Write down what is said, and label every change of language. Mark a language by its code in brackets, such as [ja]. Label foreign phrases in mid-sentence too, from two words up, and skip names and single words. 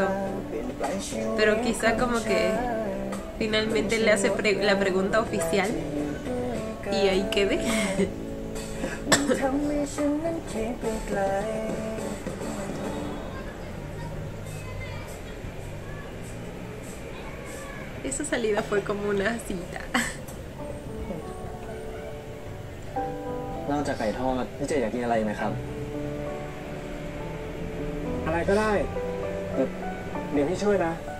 [es] Pero quizá como que finalmente le hace la pregunta oficial y ahí quede. Esa salida fue como una cita. [th] นอกจากไก่ทอดพี่เจอยากกินอะไรไหมครับ อะไรก็ได้เดี๋ยวพี่ช่วยนะ